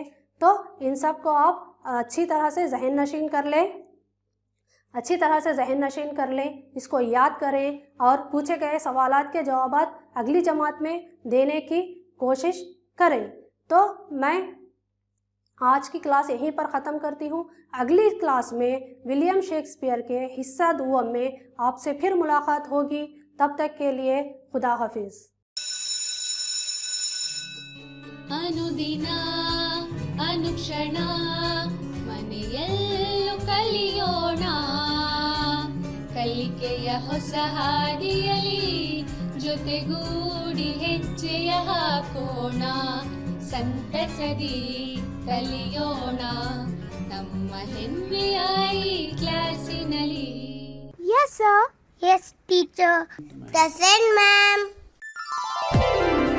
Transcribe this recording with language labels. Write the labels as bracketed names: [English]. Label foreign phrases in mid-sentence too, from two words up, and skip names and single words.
[Urdu] تو ان سب کو آپ اچھی طرح سے ذہن نشین کر لیں، اس کو یاد کریں اور پوچھے گئے سوالات کے جوابات اگلی جماعت میں دینے کی کوشش کریں. تو میں آج کی کلاس یہیں پر ختم کرتی ہوں. اگلی کلاس میں ولیم شیکسپیئر کے حصہ دعا میں آپ سے پھر ملاقات ہوگی. تب تک کے لیے خدا حافظ. [Kannada] ಅನುದಿನ ಅನುಕ್ಷಣ ಮನೆಯಲ್ಲೂ ಕಲಿಯೋಣ, ಕಲಿಕೆಯ ಹೊಸ ಹಾದಿಯಲಿ ಜೊತೆಗೂಡಿ ಹೆಜ್ಜೆಯ ಹಾಕೋಣ, ಸಂತಸದಿ ಕಲಿಯೋಣ ನಮ್ಮ ಹೆಮ್ಮೆಯ ಈ ಕ್ಲಾಸಿನಲ್ಲಿ. [English] Yes, sir. Yes, teacher. Present, ma'am.